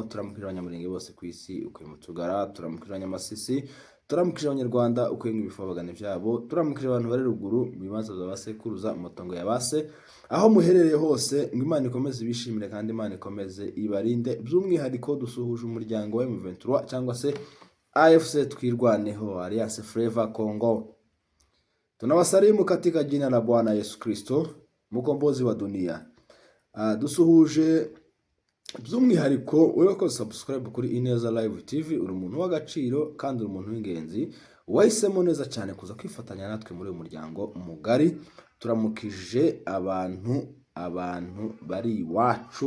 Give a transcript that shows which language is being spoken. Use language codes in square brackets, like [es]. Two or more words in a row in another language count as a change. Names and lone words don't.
[rw] Turamukije abanyamurenge bose ku isi ukuye mu tugara, turamukije abanyamasisi, turamukije abanyarwanda ukuye nk'ibifabagane byabo, turamukije abantu bari ruguru bimaze zabasekuruza umutongo yabase. Aho muherereye hose ngo Imana ikomeze ibishimire kandi Imana ikomeze ibarinde. By'umwihariko dusuhuje umuryango wa M23 cyangwa se AFC Twirwaneho, Alliance Fleuve Congo. [sw] Tunawasalimu katika jina la Bwana Yesu Kristo, mkombozi wa dunia. [rw] Dusuhuje by'umwihariko wewe ko subscribe kuri Ineza Live TV, uri umuntu w'agaciro kandi uri umuntu w'ingenzi wahisemo neza cyane kuza kwifatanya natwe muri uyu muryango mugari. Turamukije abantu bari iwacu.